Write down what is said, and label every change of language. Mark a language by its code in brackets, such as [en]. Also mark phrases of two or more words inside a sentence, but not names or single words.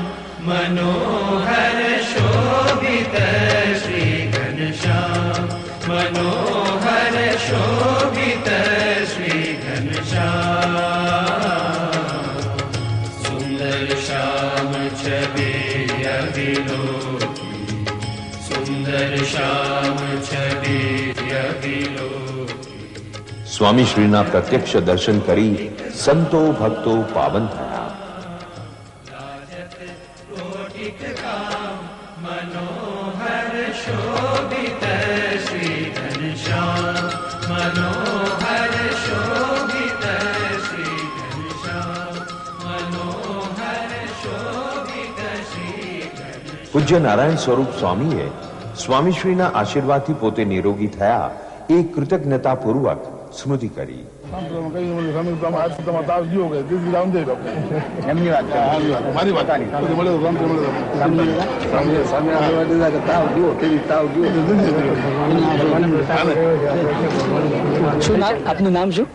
[hi] मनोहर शोभित श्री घनश्याम, मनोहर शोभित श्री घनश्याम. सुंदर श्याम छवि अविलोकी, सुंदर श्याम छवि अविलोकी. [gu] સ્વામીશ્રીના પ્રત્યક્ષ દર્શન કરી સંતો ભક્તો પાવન થયા. [hi] कोटिक मनोहर शोभित श्री घनश्याम, मनोहर शोभित श्री घनश्याम, मनोहर शोभित श्री घनश्याम. [gu] પૂજ્ય નારાયણ સ્વરૂપ સ્વામીએ સ્વામીશ્રીના આશીર્વાદથી પોતે નિરોગી થયા એ કૃતજ્ઞતાપૂર્વક સ્મૃતિ કરી. એમની વાત મારી વાત શું નામ આપનું? નામ શું?